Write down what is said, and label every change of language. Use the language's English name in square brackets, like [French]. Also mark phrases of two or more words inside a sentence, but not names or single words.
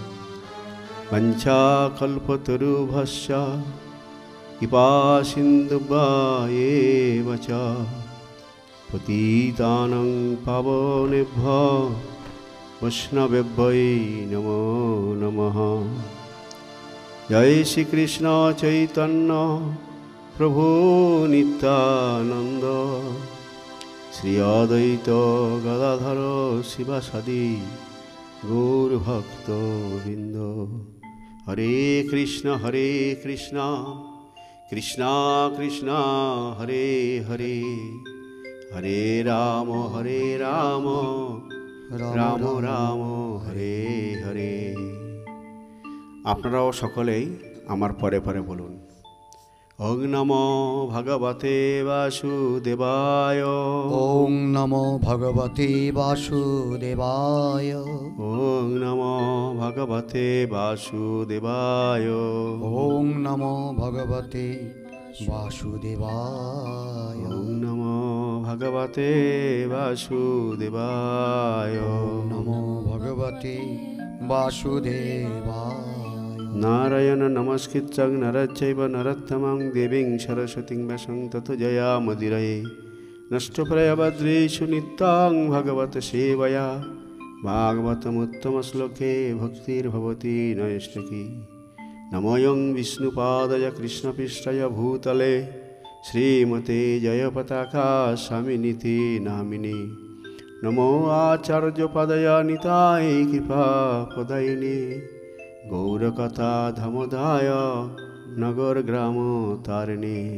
[Sanskrit] পঞ্চাকল্পতরুভ্যশ্চ কৃপাসিন্ধুভ্যেব চ পতিতানাং পাবনেভ্যো বৈষ্ণবেভ্যো নমো নমঃ। [Bangla] জয় শ্রীকৃষ্ণ চৈতন্য প্রভু নিত্যানন্দ, শ্রী অদ্বৈত গদাধর শিবাসাদি গৌরভক্তবৃন্দ। [Sanskrit] হরে কৃষ্ণ কৃষ্ণ কৃষ্ণ হরে হরে, হরে রাম রাম রাম হরে হরে। [Bangla] আপনারাও সকলেই আমার পরে পরে বলুন, [Sanskrit] ওং নমো ভগবতে বাসুদেবায়। ওং নমো ভগবতে বাসুদেবায়। ওং নমো ভগবতে বাসুদেবায়। ওং নমো ভগবতে বাসুদেবায়। ওং নমো ভগবতে বাসুদেবায়। নমো ভগবতে বাসুদেবায়। নারায়ণ নমস্কৃত্যং নরচৈব নরোত্তমং দেবীং সরস্বতীং ব্যাসং ততো জয়ামুদীরয়ে। নষ্টপ্রায়ভদ্রেষু নিত্যং ভগবত সেবয়া ভাগবতমুত্তমশ্লোকে ভক্তির্ভবতি নৈষ্ঠিকী। নমোয়ং বিষ্ণুপাদায় কৃষ্ণপৃষ্ঠায় ভূতলে শ্রীমতে জয়পতাকা স্বামিনীতি নামিনী। নমো আচার্যপদায় নিতাই কৃপাপদায়িনী। গৌরকথা ধমদায় নগর গ্রাম তারিণী।